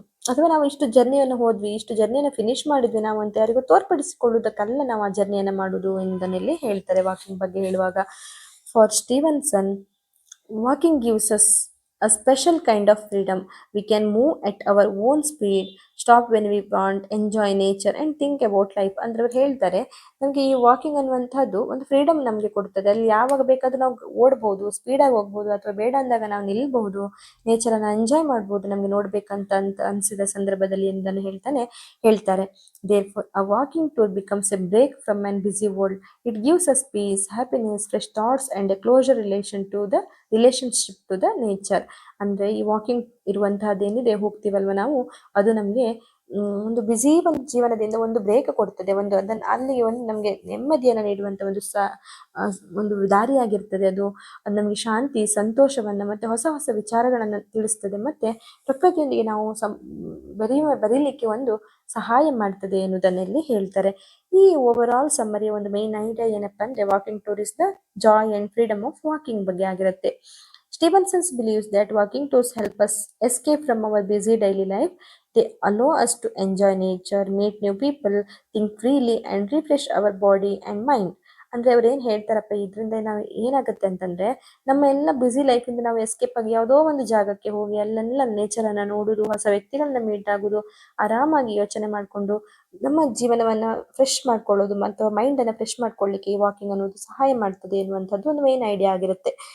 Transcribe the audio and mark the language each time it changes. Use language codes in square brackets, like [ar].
[kn] ಅಥವಾ ನಾವು ಇಷ್ಟು ಜರ್ನಿಯನ್ನು ಹೋದ್ವಿ, ಇಷ್ಟು ಜರ್ನಿಯನ್ನು ಫಿನಿಶ್ ಮಾಡಿದ್ವಿ ನಾವು ಅಂತ ಯಾರಿಗೂ ತೋರ್ಪಡಿಸಿಕೊಳ್ಳುವುದಕ್ಕಲ್ಲ ನಾವು ಆ ಜರ್ನಿಯನ್ನು ಮಾಡುವುದು ಎನ್ನುವುದನ್ನಲ್ಲಿ ಹೇಳ್ತಾರೆ ವಾಕಿಂಗ್ ಬಗ್ಗೆ ಹೇಳುವಾಗ. [en] For Stevenson, walking gives us a special kind of freedom. We can move at our own speed, stop when we want, enjoy nature and think about life. [kn] ಅಂದ್ರೆ ಅವ್ರು ಹೇಳ್ತಾರೆ, ನಮಗೆ ಈ ವಾಕಿಂಗ್ ಅನ್ನುವಂಥದ್ದು ಒಂದು ಫ್ರೀಡಮ್ ನಮಗೆ ಕೊಡ್ತದೆ. ಅಲ್ಲಿ ಯಾವಾಗ ಬೇಕಾದ್ರೂ ನಾವು ಓಡ್ಬೋದು, ಸ್ಪೀಡಾಗಿ ಹೋಗ್ಬೋದು, ಅಥವಾ ಬೇಡ ಅಂದಾಗ ನಾವು ನಿಲ್ಬಹುದು, ನೇಚರನ್ನು ಎಂಜಾಯ್ ಮಾಡ್ಬೋದು ನಮಗೆ ನೋಡ್ಬೇಕಂತ ಅನಿಸಿದ ಸಂದರ್ಭದಲ್ಲಿ ಎಂದನ್ನು ಹೇಳ್ತಾರೆ. [en] Therefore, a walking tour becomes a break from a busy world. It gives us peace, happiness, fresh thoughts and a closer relationship to the nature. [kn] ಅಂದ್ರೆ ಈ ವಾಕಿಂಗ್ ಇರುವಂತಹದ್ದೇನಿದೆ, ಹೋಗ್ತೀವಲ್ವ ನಾವು, ಅದು ನಮಗೆ ಒಂದು ಬ್ಯುಸಿ ಒಂದು ಜೀವನದಿಂದ ಒಂದು ಬ್ರೇಕ್ ಕೊಡ್ತದೆ, ಅಲ್ಲಿ ಒಂದು ನಮಗೆ ನೆಮ್ಮದಿಯನ್ನು ನೀಡುವಂತ ಒಂದು ದಾರಿಯಾಗಿರ್ತದೆ. ಅದು ನಮಗೆ ಶಾಂತಿ, ಸಂತೋಷವನ್ನ ಮತ್ತೆ ಹೊಸ ಹೊಸ ವಿಚಾರಗಳನ್ನ ತಿಳಿಸ್ತದೆ, ಮತ್ತೆ ಪ್ರಕೃತಿಯೊಂದಿಗೆ ನಾವು ಬರೀಲಿಕ್ಕೆ ಒಂದು ಸಹಾಯ ಮಾಡ್ತದೆ ಎನ್ನುವುದನ್ನಲ್ಲಿ ಹೇಳ್ತಾರೆ. ಈ ಓವರ್ ಆಲ್ ಸಮ್ಮರಿ ಒಂದು ಮೇನ್ ಐಡಿಯಾ ಏನಪ್ಪಾ ಅಂದ್ರೆ, [en] walking tour is the joy and freedom of walking [kn] ಬಗ್ಗೆ ಆಗಿರುತ್ತೆ. [en] Stevenson believes that walking tours help us escape from our busy daily life. They allow us to enjoy nature, meet new people, think freely and refresh our body and mind. [kn] ಅಂದ್ರೆ ಅವ್ರು ಏನ್ ಹೇಳ್ತಾರಪ್ಪ, ಇದರಿಂದ ನಾವು ಏನಾಗುತ್ತೆ ಅಂತಂದ್ರೆ, ನಮ್ಮ ಎಲ್ಲ ಬ್ಯುಸಿ ಲೈಫಿಂದ ನಾವು ಎಸ್ಕೇಪ್ ಆಗಿ ಯಾವುದೋ ಒಂದು ಜಾಗಕ್ಕೆ ಹೋಗಿ ಅಲ್ಲೆಲ್ಲ ನೇಚರನ್ನ ನೋಡುದು, ಹೊಸ ವ್ಯಕ್ತಿಗಳನ್ನ ಮೀಟ್ ಆಗುದು, ಆರಾಮಾಗಿ ಯೋಚನೆ ಮಾಡ್ಕೊಂಡು ನಮ್ಮ ಜೀವನವನ್ನ ಫ್ರೆಶ್ ಮಾಡ್ಕೊಳ್ಳೋದು ಮತ್ತು ಮೈಂಡ್ ಅನ್ನ ಫ್ರೆಶ್ ಮಾಡ್ಕೊಳ್ಳಿಕ್ಕೆ ಈ ವಾಕಿಂಗ್ ಅನ್ನೋದು ಸಹಾಯ ಮಾಡ್ತದೆ ಎನ್ನುವಂಥದ್ದು ಒಂದು ಮೇನ್ ಐಡಿಯಾ ಆಗಿರುತ್ತೆ.